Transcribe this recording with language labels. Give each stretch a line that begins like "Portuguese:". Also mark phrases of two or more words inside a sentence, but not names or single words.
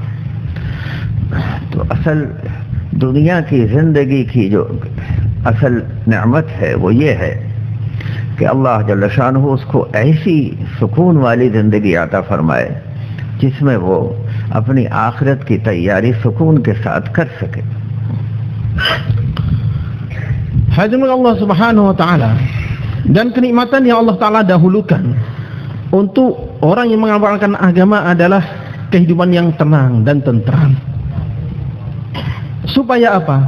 Urdu: تو اصل دنیا کی زندگی کی جو اصل نعمت ہے وہ یہ ہے کہ اللہ جل شانہ اس کو ایسی سکون والی زندگی عطا فرمائے جس میں وہ اپنی آخرت کی تیاری سکون کے ساتھ کر سکے.
Indonesian: Hadirin
Arabic: الله سبحانه وتعالى,
Indonesian: dan kenikmatan yang
Arabic: الله تعالى
Indonesian: dahulukan untuk orang yang mengamalkan agama adalah kehidupan yang tenang dan tentram. Supaya apa?